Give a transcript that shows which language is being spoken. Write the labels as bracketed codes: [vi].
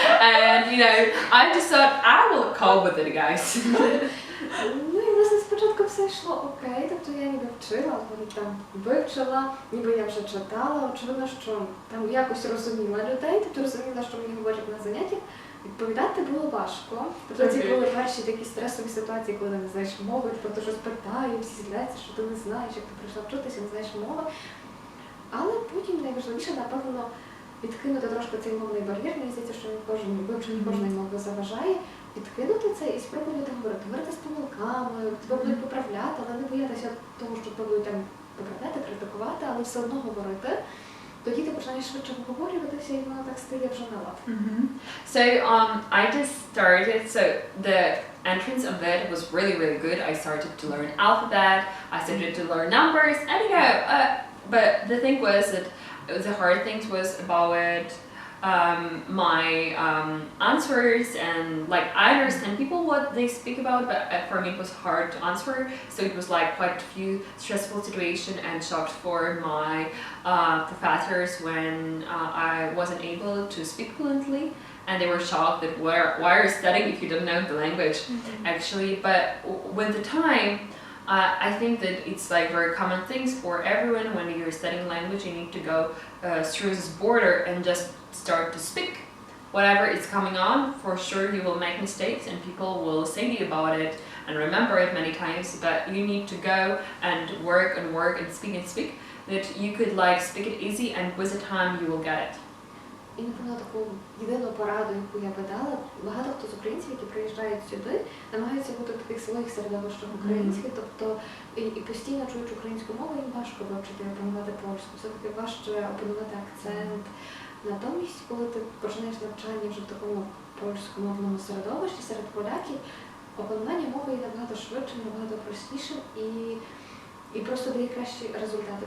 [en] And I just thought I will cope with it, guys. [uk] Ну і власне спочатку все йшло окей, тобто я ніби вчила, там вивчила, ніби я вже читала, очевидно, що там якось розуміла людей, тобто розуміла, що мені говорять на заняттях. Відповідати було важко. Тобто ці були перші такі стресові ситуації, коли не знаєш мови, тобто щось питаю, всі зляться, що ти не знаєш, як ти прийшла вчитися, не знаєш мови. Але потім найважливіше, напевно, відкинути трошки цей мовний бар'єр. Мені здається, що вивчення кожної мови заважає. Відкинути це і спробувати говорити з помилками, тебе будуть поправляти, але не боятися того, що тебе будуть там поправляти, критикувати, але все одно говорити. Тоді ти починаєш швидше обговорюватися, і воно так стає вже на лад. [en] So I just started, so the entrance of it was really, really good. I started to learn alphabet, I started to learn numbers, and but the thing was that the hard things was about my answers, and like I understand people what they speak about, but for me it was hard to answer. So it was like quite a few stressful situations and shocked for my professors when I wasn't able to speak fluently, and they were shocked that why are you studying if you don't know the language actually. But with the time, I think that it's like very common things for everyone. When you're studying language, you need to go through this border and just start to speak whatever is coming on. For sure you will make mistakes and people will say to you about it and remember it many times, but you need to go and work and speak that you could like speak it easy, and with the time you will get it. [uk] І, напевно, таку єдину пораду, яку я би дала, багато хто з українців, які приїжджають сюди, намагаються бути в таких своїх середовищах українських, тобто і постійно чують українську мову, їм важко вивчити і опанувати польську, все-таки важче опанувати акцент. Натомість, коли ти починаєш навчання вже в такому польськомовному середовищі серед поляків, опанування мови є набагато швидшим, набагато простішим і просто дає кращі результати.